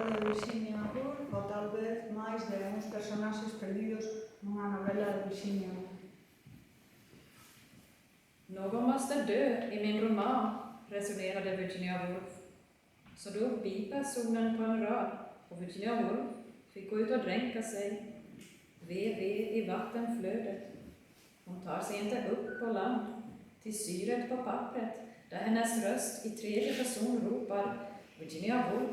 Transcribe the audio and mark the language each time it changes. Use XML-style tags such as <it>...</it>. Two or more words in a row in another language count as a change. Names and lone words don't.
<gl>Virginia Woolf, ou tal vez máis de uns personaxes perdidos nunha novela de Virginia Woolf.</gl> <sv>Någon måste dö i min roman, resonerade Virginia Woolf. Så då bipersonen på en rad och Virginia Woolf fick gå ut och dränka sig. VV i vattenflödet. Hon tar sig inte upp på land, till syret på pappret, där hennes röst i tredje person ropar Virginia Woolf.</sv>